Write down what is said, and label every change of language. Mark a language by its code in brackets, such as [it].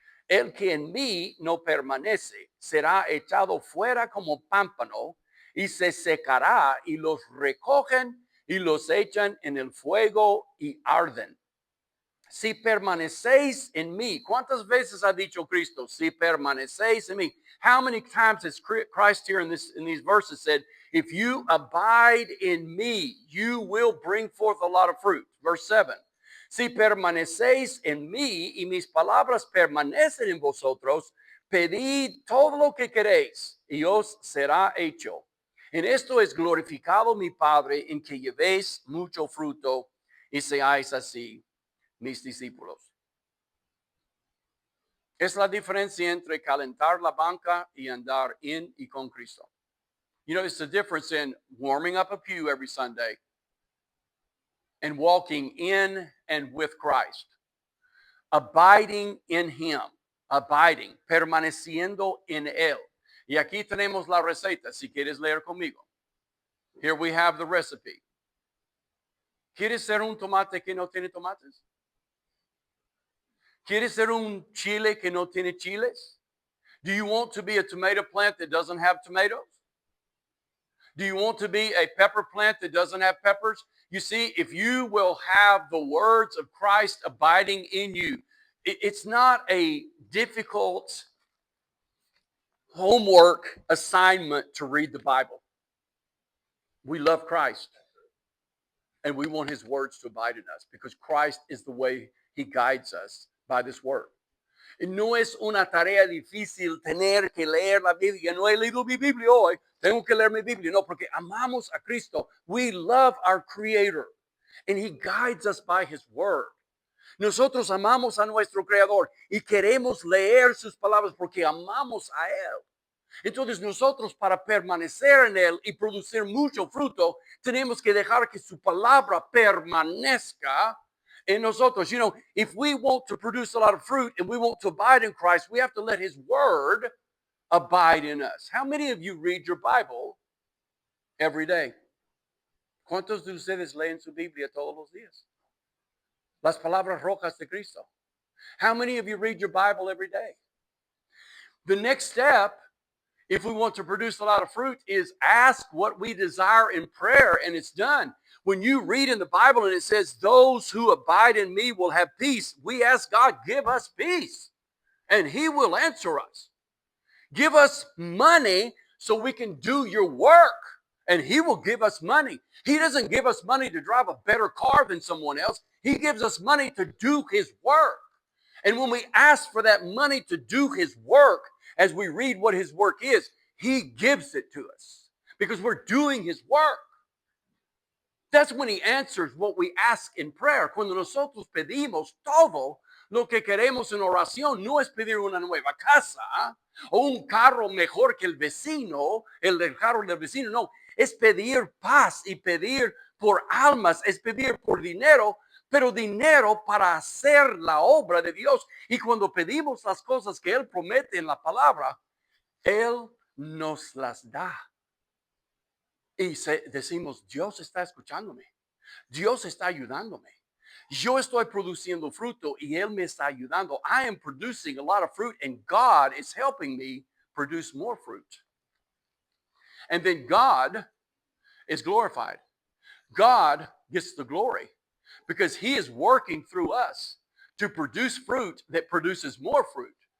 [es] El que en mí no permanece será echado fuera como pámpano y se secará, y los recogen y los echan en el fuego y arden. Si permanecéis en mí, ¿cuántas veces ha dicho Cristo? Si permanecéis en mí. [en] How many times has Christ here in these verses said, if you abide in me, you will bring forth a lot of fruit? Verse 7. [es] Si permanecéis en mí y mis palabras permanecen en vosotros, pedid todo lo que queréis y os será hecho. En esto es glorificado mi Padre, en que llevéis mucho fruto y seáis así mis discípulos. Es la diferencia entre calentar la banca y andar in y con Cristo. [en] You know, it's the difference in warming up a pew every Sunday and walking in and with Christ. Abiding in Him. [es] Abiding, permaneciendo en Él. Y aquí tenemos la receta, si quieres leer conmigo. [en] Here we have the recipe. [es] ¿Quieres ser un tomate que no tiene tomates? ¿Quieres ser un chile que no tiene chiles? [en] Do you want to be a tomato plant that doesn't have tomatoes? Do you want to be a pepper plant that doesn't have peppers? You see, if you will have the words of Christ abiding in you, it's not a difficult homework assignment to read the Bible. We love Christ, and we want His words to abide in us because Christ is the way He guides us by this word. [es] No es una tarea difícil tener que leer la Biblia. No he leído mi Biblia hoy, tengo que leer mi Biblia. No, porque amamos a Cristo. [en] We love our Creator, and He guides us by His word. [es] Nosotros amamos a nuestro Creador y queremos leer sus palabras porque amamos a Él. Entonces nosotros, para permanecer en Él y producir mucho fruto, tenemos que dejar que su palabra permanezca in nosotros. [en] You know, if we want to produce a lot of fruit and we want to abide in Christ, we have to let His word abide in us. How many of you read your Bible every day? [es] ¿Cuántos de ustedes leen su Biblia todos los días? Las palabras rojas de Cristo. [en] How many of you read your Bible every day? The next step, if we want to produce a lot of fruit, is ask what we desire in prayer, and it's done. When you read in the Bible and it says, those who abide in me will have peace, we ask God, give us peace, and He will answer us. Give us money so we can do your work, and He will give us money. He doesn't give us money to drive a better car than someone else. He gives us money to do His work. And when we ask for that money to do His work, as we read what His work is, He gives it to us because we're doing His work. That's when He answers what we ask in prayer. [es] Cuando nosotros pedimos todo lo que queremos en oración, no es pedir una nueva casa o un carro mejor que el vecino, el del carro del vecino, no. Es pedir paz y pedir por almas, es pedir por dinero, pero dinero para hacer la obra de Dios. Y cuando pedimos las cosas que Él promete en la palabra, Él nos las da. Y decimos, Dios está escuchándome. Dios está ayudándome. Yo estoy produciendo fruto y Él me está ayudando. [en] I am producing a lot of fruit and God is helping me produce more fruit. And then God is glorified. God gets the glory because He is working through us to produce fruit that produces more fruit.